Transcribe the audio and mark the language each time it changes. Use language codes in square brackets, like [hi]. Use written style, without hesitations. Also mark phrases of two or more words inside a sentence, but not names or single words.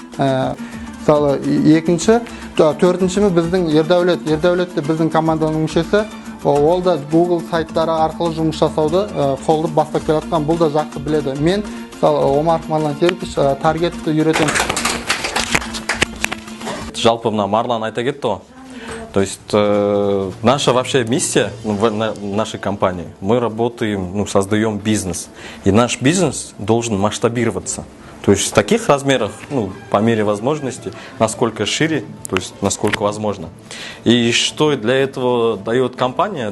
[kk] Төртіншімі біздің Ердәулет біздің команданың мүшесі. Ол да Google сайттары арқылы жұмыс жасауды қолды бастап келатқан, бұл да жақсы біледі. Мен Омаров Марлан Серікович таргетті үйретемін. Жалпы мына Марлан айта кетті ғой. [ru] То есть наша вообще миссия в нашей компании, мы работаем, создаем бизнес. И наш бизнес должен масштабироваться. То есть в таких размерах, по мере возможности, насколько шире, то есть насколько возможно. И что для этого дает компания?